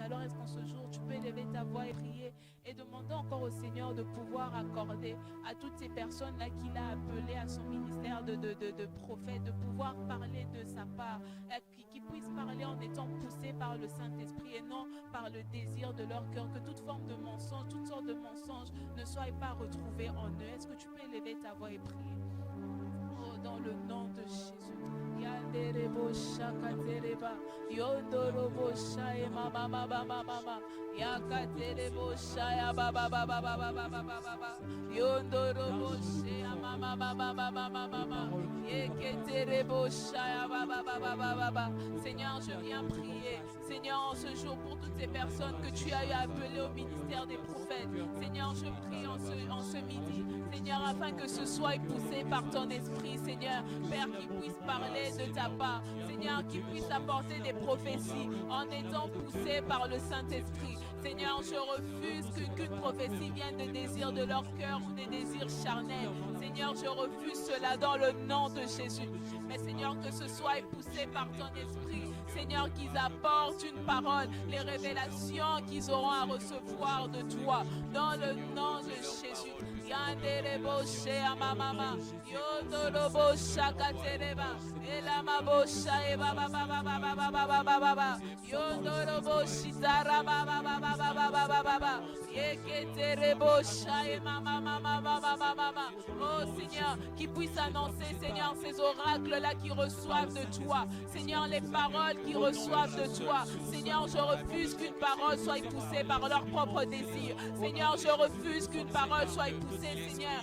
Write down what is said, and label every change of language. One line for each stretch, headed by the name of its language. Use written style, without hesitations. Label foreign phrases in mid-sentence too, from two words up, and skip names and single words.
French: Alors est-ce qu'en ce jour, tu peux élever ta voix et prier et demander encore au Seigneur de pouvoir accorder à toutes ces personnes-là qu'il a appelées à son ministère de prophète, de pouvoir parler de sa part, qui puissent parler en étant poussés par le Saint-Esprit et non par le désir de leur cœur, que toute forme de mensonge, toutes sortes de mensonges ne soient pas retrouvés en eux. Est-ce que tu peux élever ta voix et prier? Oh, dans le nom de Jésus. Yanderebo shakatereba, yondorobo shae mama mama mama, yakaterebo shaya baba baba baba baba baba, yondorobo shaya mama mama mama mama, yeketerebo shaya baba baba baba. Seigneur, je viens prier, Seigneur, en ce jour pour toutes ces personnes que tu as eu appelées au ministère des prophètes. Seigneur, je prie en ce midi, Seigneur, afin que ce soit poussé par ton esprit, Seigneur, Père, qui puisse parler de ta part, Seigneur, qui puisse apporter des prophéties en étant poussé par le Saint-Esprit. Seigneur, je refuse qu'une prophétie vienne des désirs de leur cœur ou des désirs charnels. Seigneur, je refuse cela dans le nom de Jésus. Mais Seigneur, que ce soit poussé par ton esprit. Seigneur, qu'ils apportent une parole, les révélations qu'ils auront à recevoir de toi. Dans le nom de Jésus. Yanderebo shea mama, yondorobo shakatereba, elamabo shae baba baba baba baba baba, yondorobo shitara baba baba baba baba, yeketerebo shae mama mama mama mama. Oh Seigneur, qui puisse annoncer, Seigneur, ces oracles-là qui reçoivent de toi. Seigneur, les paroles qui reçoivent de toi. Seigneur, je refuse qu'une parole soit poussée par leur propre désir. Seigneur, je refuse qu'une parole soit poussée poussé, Seigneur.